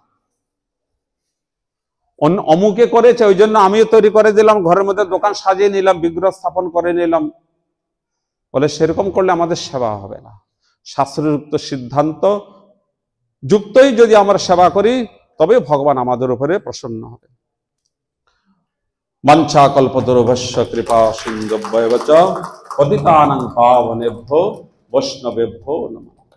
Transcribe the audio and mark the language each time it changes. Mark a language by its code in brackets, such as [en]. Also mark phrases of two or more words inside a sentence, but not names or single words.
[bn] অমুকে করেছে ওই জন্য আমিও তৈরি করে দিলাম, ঘরের মধ্যে দোকান সাজিয়ে নিলাম, বিগ্রহ স্থাপন করে নিলাম, বলে সেরকম করলে আমাদের সেবা হবে না। শাস্ত্রযুক্ত সিদ্ধান্ত যুক্তই যদি আমরা সেবা করি, তবে ভগবান আমাদের উপরে প্রসন্ন হবে। [sa] বাঞ্ছা কল্পতরুভ্যশ্চ কৃপা সিন্ধুভ্যেব চ পতিতানাং পাবনেভ্যো বৈষ্ণবেভ্যো নমঃ।